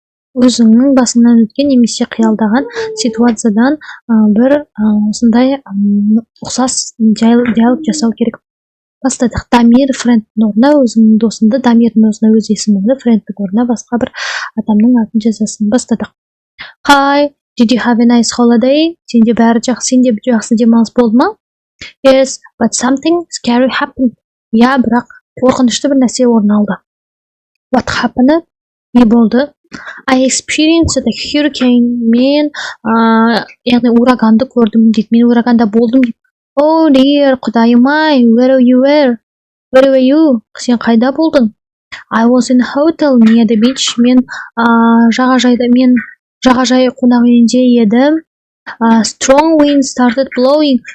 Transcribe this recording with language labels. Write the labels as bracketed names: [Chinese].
[Kazakh] Өзіңнің басыңнан өткен немесе қиялдаған ситуациядан бір осындай ұқсас диалог жасау керек. Бастадық. Дамир френдтің орнына өзіңнің досыңды, Дамирдің орнына өз есіміңді, френдтің орнына басқа бір адамның атын жазасын. Бастадық. [English] Hi, did you have a nice holiday? [Kazakh] Сенде жақсы демалыс болды ма? [English] Yes, but something scary happened. [Kazakh] Я, бірақ қорқынышты бір нәрсе орын алды. [English] What happened? [Kazakh] Не болды? [English] I experienced a hurricane. [Kazakh] Мен яғни ураганды көрдім дейді. Мен ураганда болдым дейді. [English] Oh dear, [Kazakh] құдайым-ай, [English] where were you? [Kazakh] Сен қайда болдың? [English] I was in a hotel near the beach. [Kazakh] Мен жағажай қонақ үйінде едім. [English] Strong wind started blowing.